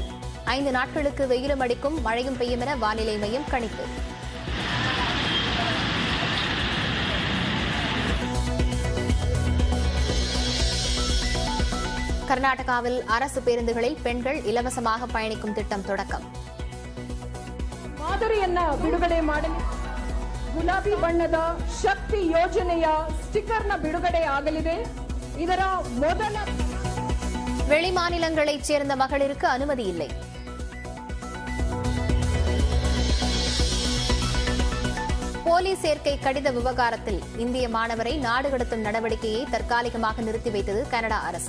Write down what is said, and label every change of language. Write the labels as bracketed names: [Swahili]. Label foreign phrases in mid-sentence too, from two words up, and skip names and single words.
[Tamil] 5 நாட்களுக்கு வெயிலும் அடிக்கும், மழையும் பெய்யும் என வானிலை மையம் கணிப்பு. கர்நாடகாவில் அரசு பேருந்துகளில் பெண்கள் இலவசமாக பயணிக்கும் திட்டம் தொடக்கம். [Kannada] ಮಾದರಿಯನ್ನ ಬಿಡುಗಡೆ ಮಾಡಲಿ. ಗುಲಾಬಿ ಬಣ್ಣದ ಶಕ್ತಿ ಯೋಜನೆಯ ಸ್ಟಿಕರ್ನ ಬಿಡುಗಡೆ ಆಗಲಿದೆ. ಇದರ ಮೊದಲ [Tamil] வெளிமாநிலங்களைச் சேர்ந்த மகளிருக்கு அனுமதி இல்லை. போலீஸ் சேர்க்கை கடித விவகாரத்தில் இந்திய மாணவரை நாடு கடத்தும் நடவடிக்கையை தற்காலிகமாக நிறுத்தி வைத்தது கனடா அரசு.